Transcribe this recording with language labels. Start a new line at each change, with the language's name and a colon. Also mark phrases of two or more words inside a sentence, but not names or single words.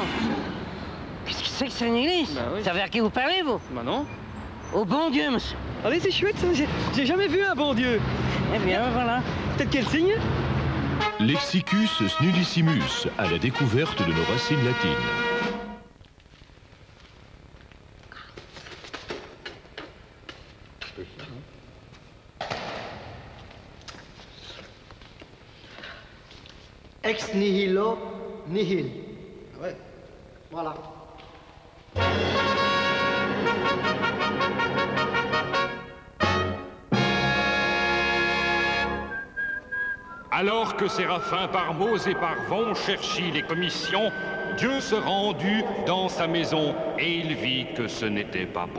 French: Qu'est-ce que c'est que c'est une église? Bah oui. Vous savez à qui vous parlez, vous? Bah non. Au bon Dieu, monsieur. Allez, c'est chouette, ça. J'ai jamais vu un bon Dieu. Eh bien, voilà. Peut-être quel signe?
Latin: Lexicus snudissimus,
French: à la découverte de nos racines latines.
Latin: Ex nihilo nihil.
French: Ouais. Voilà. Alors que Séraphin par Maux et par Vont cherchit les commissions, Dieu se rendut dans sa maison et il vit que ce n'était pas bon.